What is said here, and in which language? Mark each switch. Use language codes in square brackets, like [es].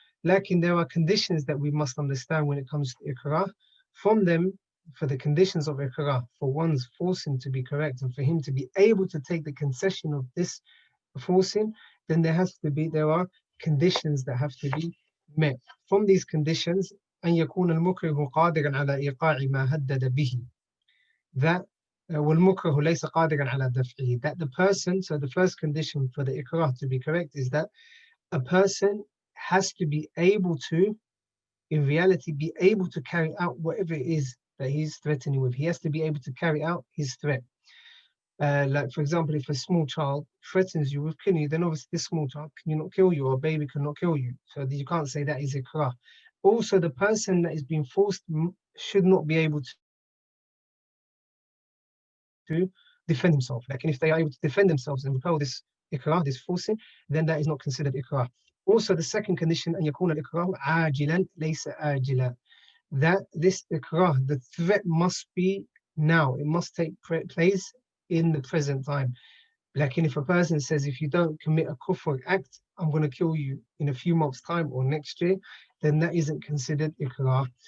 [en] Lakin there are conditions that we must understand when it comes to ikrah. From them, for the conditions of ikrah, for one's forcing to be correct and for him to be able to take the concession of this forcing, then there are conditions that have to be met. From these conditions, [ar] أن يكون المكره قادرا على إيقاع ما هدد به. That والمكره ليس قادرا على دفعه. [en] That the person, so the first condition for the ikrah to be correct is that a person has to be able to, in reality, be able to carry out whatever it is that he's threatening with. He has to be able to carry out his threat. Like for example, if a small child threatens you with killing you, then obviously this small child cannot kill you, or a baby cannot kill you. So you can't say that is ikrah. Also, the person that is being forced should not be able to defend himself. Like, and if they are able to defend themselves and repel this ikrah, this forcing, then that is not considered ikrah. Also, the second condition, [ar] أن يكون الإكراه عاجلا ليس آجلا. [en] That this ikrah, the threat must be now. It must take place in the present time. Like, if a person says, if you don't commit a kufr act, I'm going to kill you in a few months' time or next year, then that isn't considered ikrah.